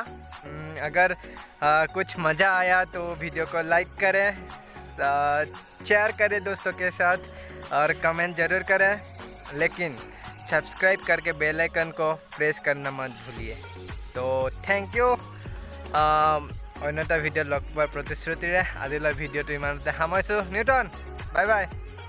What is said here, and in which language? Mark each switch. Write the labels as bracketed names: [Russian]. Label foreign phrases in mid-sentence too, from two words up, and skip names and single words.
[Hindi] अगर कुछ मज़ा आया तो वीडियो को लाइक करें, शेयर करें दोस्तों के साथ और कमेंट ज़रूर करें, लेकिन सब्सक्राइब करके [English] bell icon [Hindi] को प्रेस करना मत भूलिए। [English] तो thank you. [Assamese] অন্য এটা ভিডিঅ' লগ পোৱাৰ প্ৰতিশ্ৰুতিৰে আজিলৈ ভিডিঅ'টো ইমানতে সামৰিছোঁ। [English] নিউটন bye bye.